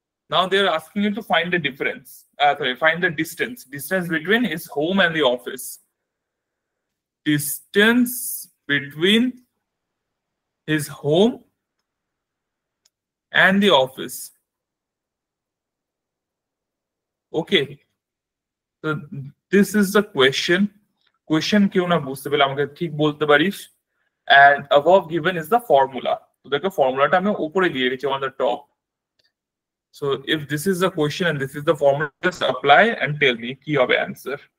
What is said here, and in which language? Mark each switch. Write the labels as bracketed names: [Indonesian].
[English] Now they are asking you to find the difference, find the distance between his home and the office. Distance between his home and the office. Okay, so this is the question. [Bangla] Question কেউ না বুঝতে পেলে আমাকে ঠিক বলতে পারিস। [English] And above given is the formula. [Bangla] তো দেখো ফর্মুলাটা আমি উপরে দিয়ে রেখেছি [English] on the top. So if this is the question and this is the formula, just apply and tell me [Bangla] কি হবে [English] answer.